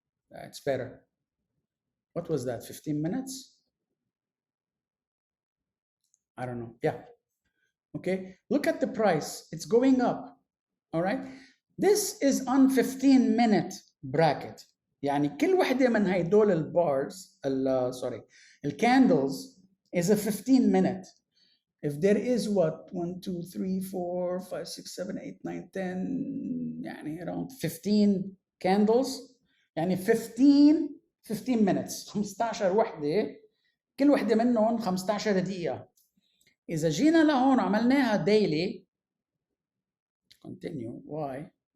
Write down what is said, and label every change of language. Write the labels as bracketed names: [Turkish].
[English] That's better. What was that, 15 minutes? I don't know, yeah. Okay, look at the price, it's going up, all right? This is on 15-minute bracket. [Arabic] يعني كل وحدة من هيدول البارز, الcandles is a 15-minute. [English] If there is what, 1, 2, 3, 4, 5, 6, 7, 8, 9, 10, يعني around 15 candles, يعني 15 minutes, 15 وحدة، كل وحدة منهم 15 دقيقة. [Arabic] إذا جينا لهون عملناها daily, continue, why?